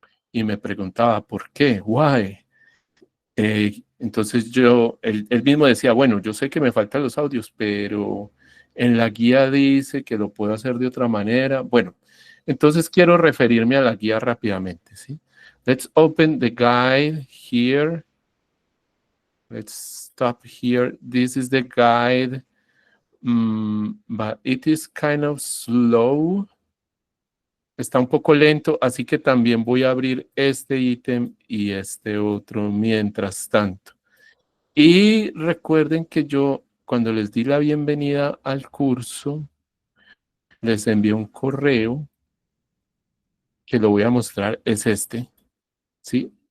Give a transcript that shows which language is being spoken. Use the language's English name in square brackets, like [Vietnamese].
[Spanish] Y me preguntaba, ¿por qué? Why? Entonces él mismo decía, bueno, yo sé que me faltan los audios, pero en la guía dice que lo puedo hacer de otra manera. Bueno, entonces quiero referirme a la guía rápidamente, ¿sí? [English] Let's open the guide here. Let's stop here. This is the guide, but it is kind of slow. [Spanish] Está un poco lento, así que también voy a abrir este ítem y este otro mientras tanto. Y recuerden que yo, cuando les di la bienvenida al curso, les envié un correo que lo voy a mostrar, es este, ¿sí?